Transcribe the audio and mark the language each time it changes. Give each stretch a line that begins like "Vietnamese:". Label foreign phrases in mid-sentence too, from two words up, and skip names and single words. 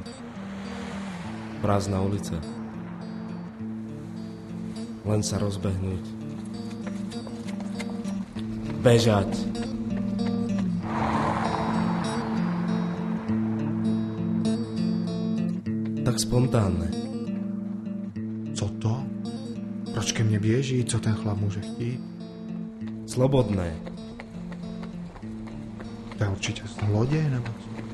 Slovak: Prázdna ulica. Len sa rozbehnúť. Bežať. Tak spontánne.
Czech: Co to? Proč ke mně běží? Co ten chlap může chtít?
Slovak: Slobodné.
Czech: To je určitě zloděj, nebo co?